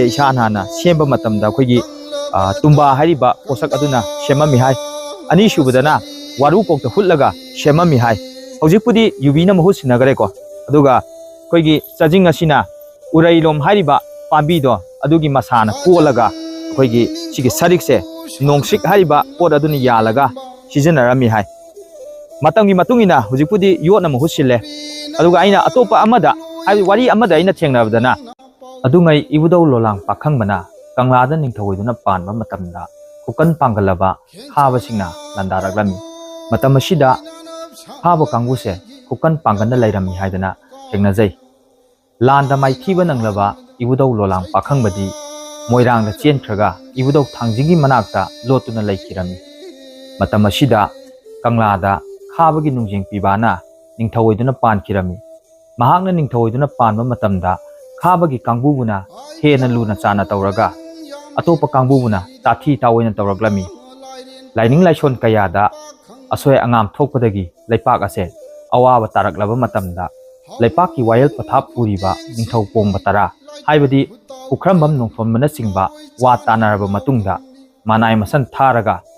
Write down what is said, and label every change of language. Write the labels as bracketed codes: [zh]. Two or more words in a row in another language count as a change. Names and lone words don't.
[mni] ishanhana semba matamda khoigi tumba hariba posak aduna semami hai ani shubadana waru kokta hutlaga semami hai hojikpudi yubina mahut sinagare ko aduga khoigi chajing asina urailom hariba pambido adugi masana kolaga khoigi sigi sarikse nongsik hariba pot aduni yalaga sijanarami hai matangi matungina hojikpudi yotna mahut sille aduga aina atopa amada hai wari amada aina thengnabadana adungai ibudau lolang pakhangmana kanglada ningthoiduna panba matamda kukan pangalaba habasingna landaraglami matamashida habo kanguse kukan pangana lairami haidana thengnajai landa mai thiba nanglaba ibudau lolang pakhangbadi moirangda chenkhraga ibudau thangjingi manakta lotuna laikirami matamashida kanglada khabagi nungjing pibana ningthoiduna pankirami mahakna ningthoiduna panba matamda khabagi kangbubuna hena luna chana tawraga atopa kangbubuna tathi tawoina tawraglami lining laison kayada asoy angam thokpadagi leipak ase awaba taraklaba matamda leipaki wayel pathap puriba ningthau pongba tara haibadi ukrambam nongthonmana singba wa tanaraba matungda manai masan tharaga